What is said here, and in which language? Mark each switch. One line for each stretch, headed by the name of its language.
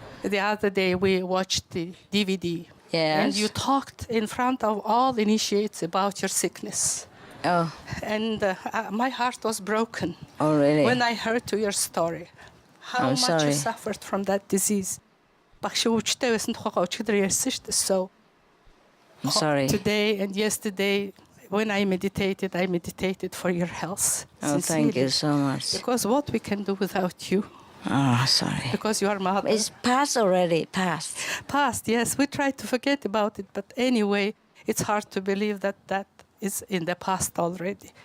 English: The other day we watched the DVD. Yes. And you talked in front of all initiates about your sickness. Oh. And my heart was broken. Oh, really? When I heard your story. how much sorry. you suffered from that disease.
Mongolian: Багш өвчтэй байсан тухайгаа өчигдөр ярьсан шүү дээ.
English: So I'm sorry. today and yesterday when I meditated for your health. Oh, thank you so much. Because what we can do without you. Oh, sorry. Because you are mother. It's past already, past. Past, yes. We try to forget about it, but anyway, it's hard to believe that that is in the past already.